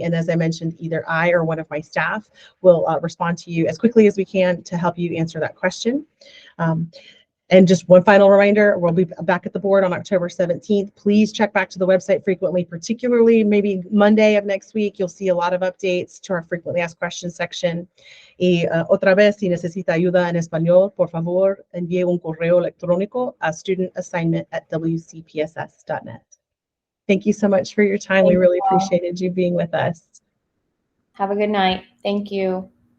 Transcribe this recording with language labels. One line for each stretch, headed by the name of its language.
English: And as I mentioned, either I or one of my staff will respond to you as quickly as we can to help you answer that question. And just one final reminder, we'll be back at the board on October 17th. Please check back to the website frequently, particularly maybe Monday of next week. You'll see a lot of updates to our frequently asked questions section.
Spanish: Y otra vez, si necesita ayuda en español, por favor, envíe un correo electrónico a studentassignment@wcpss.net.
English: Thank you so much for your time. We really appreciated you being with us. Have a good night. Thank you.